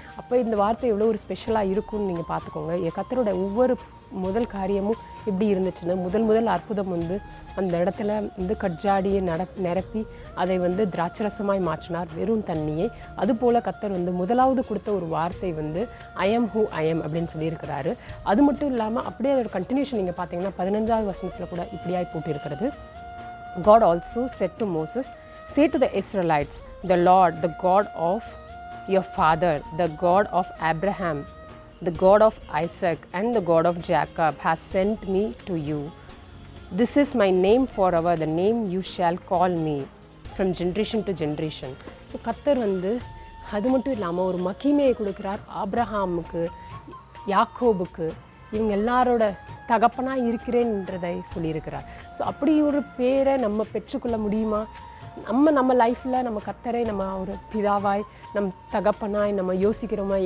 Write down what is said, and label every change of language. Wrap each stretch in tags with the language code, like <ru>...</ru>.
<ta>அப்போ இந்த வார்த்தை எவ்வளோ ஒரு ஸ்பெஷலாக இருக்கும்னு நீங்கள் பார்த்துக்கோங்க. கர்த்தரோட ஒவ்வொரு முதல் காரியமும் எப்படி இருந்துச்சுன்னா, முதல் அற்புதம் அந்த இடத்துல கட்ஜாடியை நிரப்பி அதை திராட்சரசமாய் மாற்றினார், வெறும் தண்ணியை. அதுபோல் கர்த்தர் முதலாவது கொடுத்த ஒரு வார்த்தை</ta> <en>I am who I am</en> <ta>அப்படின்னு சொல்லியிருக்கிறாரு. அது மட்டும் இல்லாமல் அப்படியே அதோட கண்டினியூஷன் நீங்கள் பார்த்தீங்கன்னா 15வது வசனத்தில் கூட இப்படியாய் போட்டிருக்கிறது.</ta> <en>God also said to Moses, say to the Israelites, the Lord, the God of your father, the God of Abraham, the God of Isaac, and the God of Jacob has sent me to you. This is my name forever, the name you shall call me from generation to generation.</en> <ta>So கர்த்தர் அது மட்டும் இல்லாமல் ஒரு மகிமையை கொடுக்கிறார். ஆபிரஹாமுக்கு, யாக்கோபுக்கு, இவங்க எல்லாரோட தகப்பனாக இருக்கிறேன்றதை சொல்லியிருக்கிறார். ஸோ அப்படி ஒரு பேரை நம்ம பெற்றுக்கொள்ள முடியுமா? நம்ம லைஃப்பில் நம்ம கர்த்தரை நம்ம ஒரு பிதாவாய், தகப்பனாய் நம்ம யோசிக்கிறோமா?</ta>